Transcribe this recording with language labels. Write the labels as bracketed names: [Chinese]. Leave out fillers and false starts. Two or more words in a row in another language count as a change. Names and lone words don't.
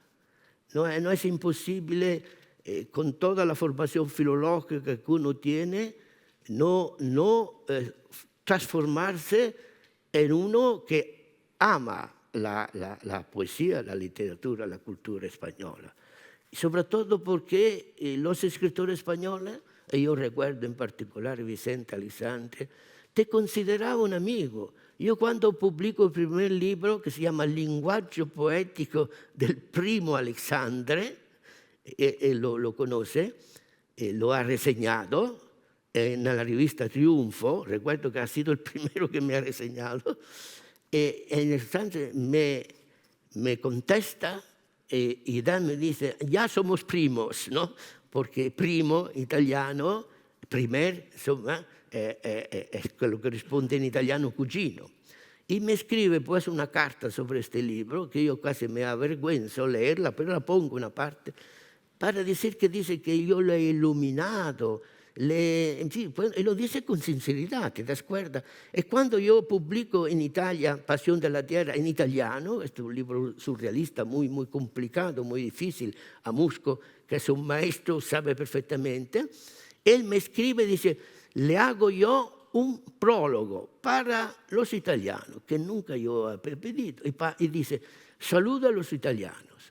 [Spanish] No es imposible, con toda la formación filológica que uno tiene, no transformarse en uno que ama la poesía, la literatura, la cultura española. Y sobre todo porque los escritores españoles, y yo recuerdo en particular Vicente Aleixandre, te consideraba un amigo. Yo cuando publico el primer libro, que se llama Linguaggio poetico del primo Aleixandre, lo conoce, lo ha reseñado en la revista Triunfo, recuerdo que ha sido el primero que me ha reseñado, en el instante me contesta y Dan me dice, ya somos primos, ¿no? [Italian] Porque primo, italiano, primer, insomma, es quello che risponde in italiano cugino. [Spanish] Y me escribe pues una carta sobre este libro, que yo casi me avergüenzo leerla, pero la pongo en una parte, para decir que dice que yo le he iluminado, en fin, y lo dice con sinceridad, ¿te das cuenta? [Italian] E quando [Spanish] yo publico in Italia Pasión de la Tierra en italiano, este es un libro surrealista muy, muy complicado, muy difícil, a Musco, que es un maestro, sabe perfectamente, él me escribe y dice, le hago yo un prólogo para los italianos, que nunca yo he pedido, y dice, saluda a los italianos.